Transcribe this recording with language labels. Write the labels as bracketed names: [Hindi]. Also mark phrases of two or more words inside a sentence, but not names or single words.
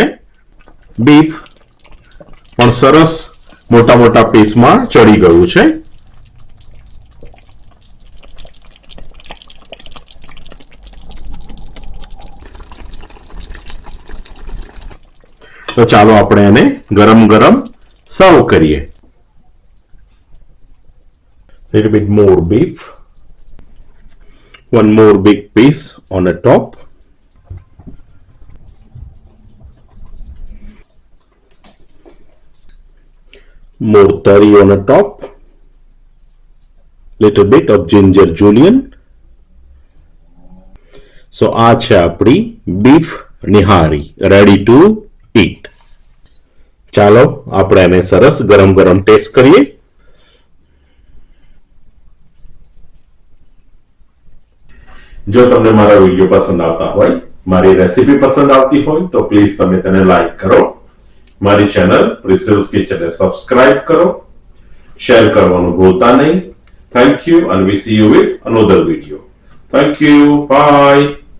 [Gujarati] બીફ પણ સરસ મોટા મોટા પીસમાં ચડી ગયું છે. તો ચાલો આપણે એને ગરમ ગરમ સર્વ કરીએ. [English] Little bit more beef, one more big piece on the top. More tari on the top. Little bit of ginger julienne. [Gujarati] So આ છે આપણી બીફ નિહારી [English] ready to eat. [Gujarati] ચાલો આપણે એને સરસ ગરમ ગરમ ટેસ્ટ કરીએ. જો તમને મારા વિડીયો પસંદ આવતા હોય, મારી રેસીપી પસંદ આવતી હોય તો પ્લીઝ તમે તેને લાઈક કરો. મારી ચેનલ પ્રિસિલ્સ કિચનને સબસ્ક્રાઇબ કરો. શેર કરવાનું ભૂલતા નહીં. [English] thank you and we see you with another video. Thank you. Bye.